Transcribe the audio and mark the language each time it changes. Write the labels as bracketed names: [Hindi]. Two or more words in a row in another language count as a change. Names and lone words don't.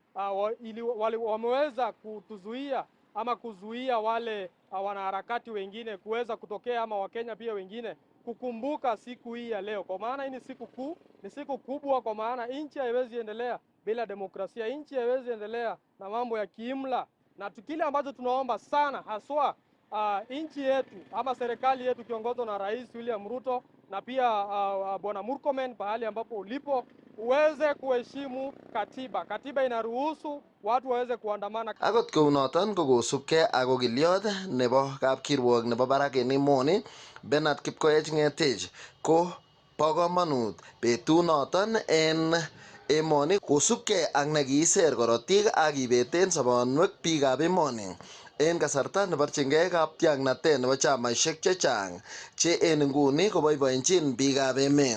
[Swahili] Wameweza kutuzuia ama kuzuia wale wanaharakati wengine kuweza kutokea ama Wakenya pia wengine kukumbuka siku hii ya leo, kwa maana hii ni siku kuu, ni siku kubwa, kwa maana nchi haiwezi endelea bila demokrasia, nchi haiwezi endelea na mambo ya kiimla. Na kile ambacho tunaomba sana haswa nchi yetu ama serikali yetu kiongozwa na Rais William Ruto na pia Bwana Murkomen, pahali ambapo ulipo uweze kuheshimu katiba. Katiba inaruhusu watu waweze kuandamana. [Kalenjin] Akot kounoton ko kosubkei ak okiliot nebo kapkirwok nebo barak en emoni Bernard Kipkoech Ngetich ko bo komonut betunoton en emoni kosubkei ak nekiiser korotik ak kibeten sobonwek biikab emoni en kasarta neborchingei katiaknatet nebo chamaishek chechang che en nguni koboiboenjin biikab emet.